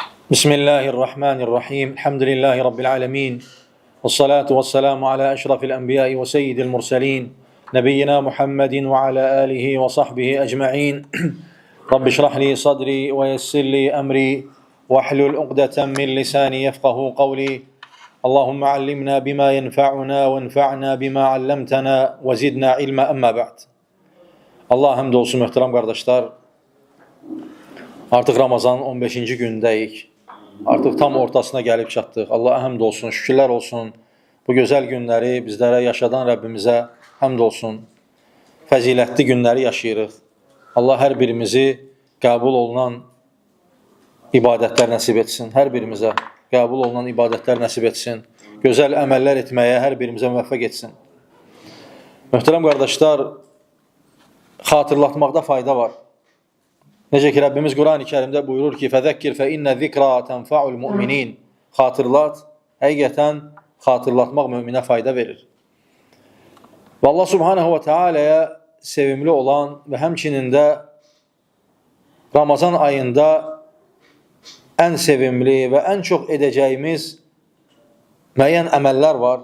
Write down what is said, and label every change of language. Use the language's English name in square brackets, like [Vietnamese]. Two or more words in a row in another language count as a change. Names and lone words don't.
[Arabic] بسم الله الرحمن الرحيم. الحمد لله رب العالمين. والصلاة والسلام على أشرف الأنبياء وسيد المرسلين. نبينا محمد وعلى آله وصحبه أجمعين. رب اشرح لي صدري ويسر لي أمري. واحلل عقدة من لساني يفقهوا قولي. اللهم علمنا بما ينفعنا وانفعنا بما علمتنا وزدنا علما أما بعد. [Azerbaijani] Allah həmd olsun möhtərəm qardaşlar. Artıq Ramazanın 15-ci gündəyik. Artıq tam ortasına gəlib çatdıq. Allah'a həmd olsun, şükürlər olsun. Bu gözəl günləri bizlərə yaşadan Rəbbimizə həmd olsun. Fəzilətli günləri yaşayırıq. Allah hər birimizi qəbul olunan ibadətlər nəsib etsin. Hər birimizə qəbul olunan ibadətlər nəsib etsin. Gözəl əməllər etməyə hər birimizə müvəffəq etsin. Möhtərəm qardaşlar, xatırlatmaqda fayda var. Necə ki, Rəbbimiz Quran-ı Kərimdə buyurur ki, فَذَكِّرْ فَإِنَّ ذِكْرَا تَنْفَعُ الْمُؤْمِنِينَ Xatırlat, həqiqətən xatırlatmaq möminə fayda verir. Və Allah [Arabic] سبحانه وتعالى'ya [Azerbaijani] sevimli olan və həmçinin də Ramazan ayında ən sevimli və ən çox edəcəyimiz müəyyən əməllər var.